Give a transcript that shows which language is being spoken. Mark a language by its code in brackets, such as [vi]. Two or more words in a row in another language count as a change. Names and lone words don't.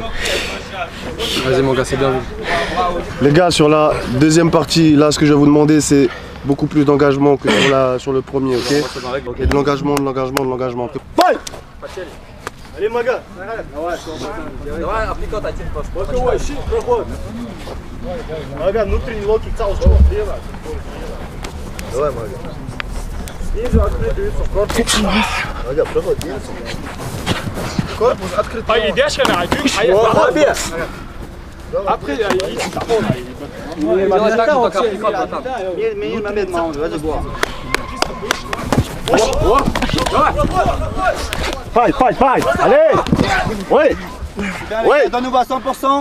[fr] Vas-y mon gars, c'est bien vu. Les gars, sur la deuxième partie, là ce que je vais vous demander c'est beaucoup plus d'engagement que sur le premier, ok? Et de l'engagement. Fight! Allez mon gars. Regarde, [ru] внутренний локоть сразу слева. Давай, Мага. Снизу открытый корпус. Мага, проход, снизу. Корпус открытый. А идешь, [fr] Après, Fight. Allez. Ouais. Donne-nous à 100%.